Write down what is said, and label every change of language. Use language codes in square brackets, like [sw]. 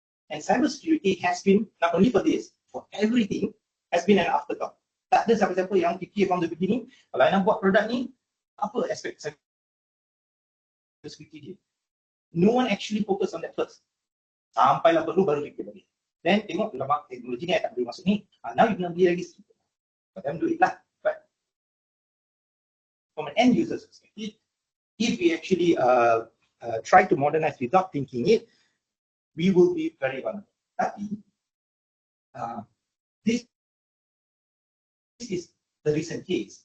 [en] And cybersecurity has been, not only for this, for everything, has been an afterthought. [ms] Tak ada siapa-siapa yang fikir [en] from the beginning, [ms] kalau nak buat produk ni, apa aspek cybersecurity dia. [en] No one actually focus on that first. [ms] Sampailah perlu baru fikir lagi. Then tengok dalam teknologi ni tak boleh masuk ni. [en] Now you [ms] kena beli lagi sikit. [en] But then do it lah. But from an end user perspective, if we actually try to modernize without thinking it, we will be very vulnerable. Tapi this is the recent case.